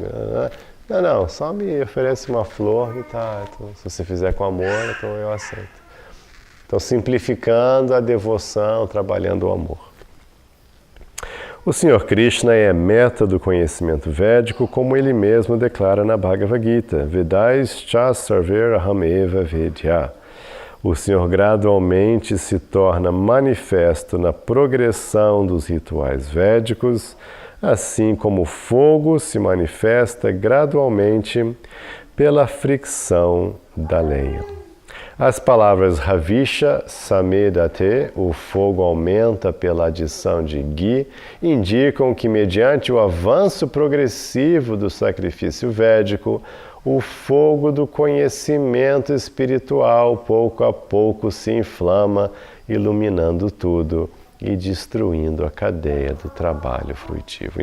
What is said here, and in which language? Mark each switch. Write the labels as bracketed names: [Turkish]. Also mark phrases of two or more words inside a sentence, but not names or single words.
[Portuguese] Não, só me oferece uma flor e tá. Então, se você fizer com amor, então eu aceito. Então, simplificando a devoção, trabalhando o amor. O Senhor Krishna é a meta do conhecimento védico, como ele mesmo declara na Bhagavad Gita, [Sanskrit] वेदैश्च सर्वैः अहम् एव वेद्यः. [Portuguese] O Senhor gradualmente se torna manifesto na progressão dos rituais védicos, assim como o fogo se manifesta gradualmente pela fricção da lenha. As palavras [Sanskrit] हविषा समेधते, [Portuguese] o fogo aumenta pela adição de Ghee, indicam que mediante o avanço progressivo do sacrifício védico, o fogo do conhecimento espiritual pouco a pouco se inflama, iluminando tudo e destruindo a cadeia do trabalho fruitivo.